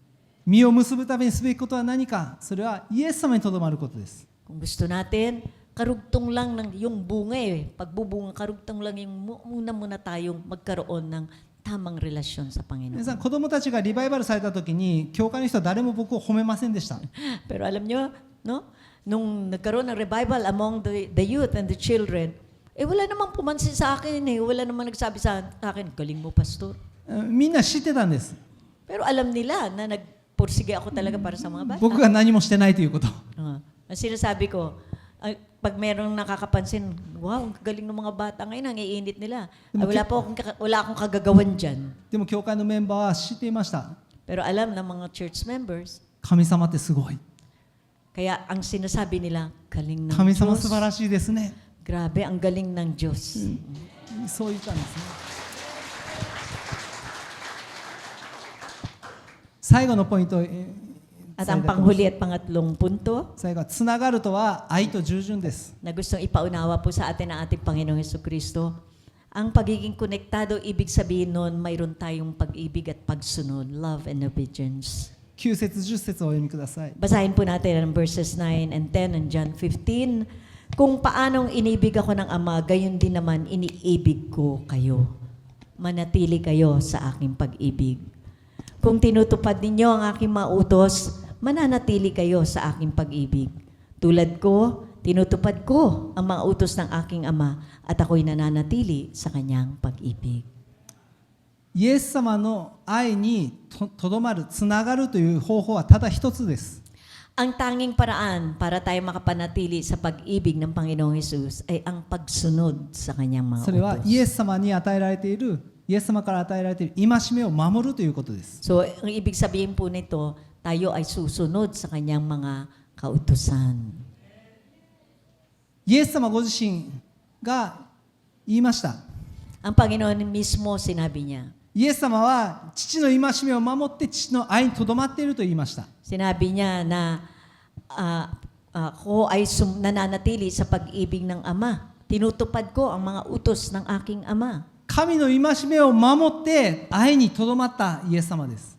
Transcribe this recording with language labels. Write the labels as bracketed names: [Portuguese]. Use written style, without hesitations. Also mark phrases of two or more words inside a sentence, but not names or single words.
[Japanese] 実を結ぶためにすべきことは何かそれはイエス様にとどまることです [Filipino] Kung gusto natin, karugtong lang ng yung bunga eh. Pagbubunga, karugtong lang yung muna tayong magkaroon ng tamang relasyon sa [Japanese] 皆 [Filipino] Panginoon. [Japanese] さん子供たちがリバイバルされた時に教会の人は誰も僕を褒めませんでした [Filipino] Pero alam nyo, no? Nung nagkaroon ng [English] revival among the youth and the children, [Filipino] wala namang pumansin sa akin eh. Wala namang nagsabi sa akin, galing mo, pastor. [Japanese] みんな知ってたんです [Filipino] Pero alam nila na nagpursige ako talaga para sa mga bata. [Japanese] 僕が何もしてないということ [Filipino] Ang sinasabi ko, pag merong nakakapansin, wow, ang galing ng mga bata ngayon, ang iinit nila. Wala akong kagagawan dyan. [Japanese] でも教会のメンバーは知っていました [Filipino] Pero alam ng mga [English] church members, [Japanese] 神様ってすごい [Filipino] kaya ang sinasabi nila, galing ng [Japanese] 神様 [Filipino] Diyos. [Japanese] 素晴らしいですね [Filipino] Grabe, ang galing ng Diyos. [Japanese] そう言ったんですね最後のポイント [Filipino] At ang panghuli at pangatlong punto [Japanese] 最後はつながるとは愛と従順です [Filipino] na gustong ipaunawa po sa atin ng ating Panginoong Jesucristo, ang pagiging konektado, ibig sabihin nun, mayroon tayong pag-ibig at pagsunod, [English] love and obedience. [Japanese] 9節10節をお読みください [Filipino] Basahin po natin ang [English] verses 9 and 10 and John 15. [Filipino] Kung paanong inibig ako ng Ama, gayon din naman iniibig ko kayo. Manatili kayo sa aking pag-ibig. Kung tinutupad ninyo ang aking mga utos, mananatili kayo sa aking pag-ibig. Tulad ko, tinutupad ko ang mga utos ng aking Ama at ako'y nananatili sa kanyang pag-ibig. [Japanese] イエス様の愛にとどまる、つながるという方法はただ一つです。 [Filipino] Ang tanging paraan para tayo makapanatili sa pag-ibig ng Panginoong Hesus ay ang pagsunod sa kanyang mga [Japanese] それは [Filipino] utos. [Japanese] イエス様に与えられている、イエス様から与えられている戒めを守るということです。 [Filipino] So, ang ibig sabihin po nito, tayo ay susunod sa kanyang mga kautusan. [Japanese] イエス様ご自身が言いました。 [Filipino] Ang Panginoon mismo sinabi niya. [Japanese] イエス様は父の戒めを守って父の愛にとどまっていると言いました。 [Filipino] Sinabi niya na ako ay nananatili sa pag-ibig ng Ama. Tinutupad ko ang mga utos ng aking Ama. [Japanese] 神の戒めを守って愛にとどまったイエス様です。